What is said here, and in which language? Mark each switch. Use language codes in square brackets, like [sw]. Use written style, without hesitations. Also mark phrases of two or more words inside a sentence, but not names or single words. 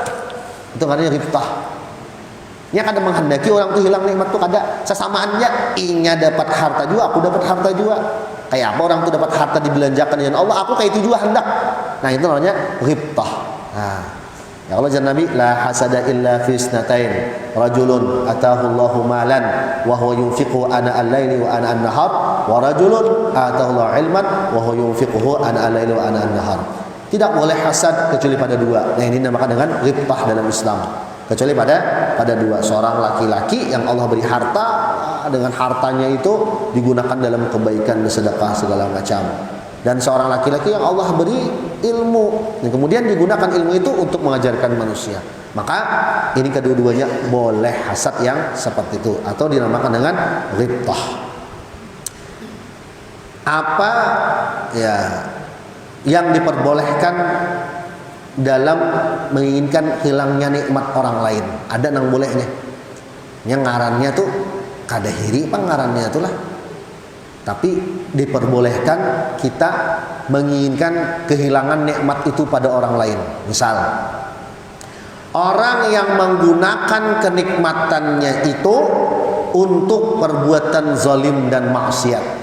[bjn] Itu namanya ghibtah. Nya kadang menghendaki orang tuh hilang nikmat tuh kada sesamaannya, inya dapat harta juga, aku dapat harta juga. Kayak apa orang tuh dapat harta dibelanjakan dengan Allah, aku kayak itu juga hendak. Nah, itu namanya ghibtah. Nah, ya Allah jangan Nabi [ar] لا حسد إلا في اثنتين رجل آتاه الله مالا و هو ينفق آناء الليل و آناء النهار و رجل آتاه الله علما و هو ينفقه آناء الليل و آناء النهار. [id] Tidak boleh hasad kecuali pada dua. Nah, ini dinamakan dengan ghibtah dalam Islam. Kecuali pada dua, seorang laki-laki yang Allah beri harta, dengan hartanya itu digunakan dalam kebaikan, sedekah segala macam. Dan seorang laki-laki yang Allah beri ilmu, dan kemudian digunakan ilmu itu untuk mengajarkan manusia. Maka ini kedua-duanya boleh hasad yang seperti itu, atau dinamakan dengan ghibtah. Apa ya yang diperbolehkan dalam menginginkan hilangnya nikmat orang lain? [bjn] Ada nang bolehnya. Yang ngarannya tuh kada hiri pengarannya itulah. [id] Tapi diperbolehkan kita menginginkan kehilangan nikmat itu pada orang lain. Misal, orang yang menggunakan kenikmatannya itu untuk perbuatan zalim dan maksiat.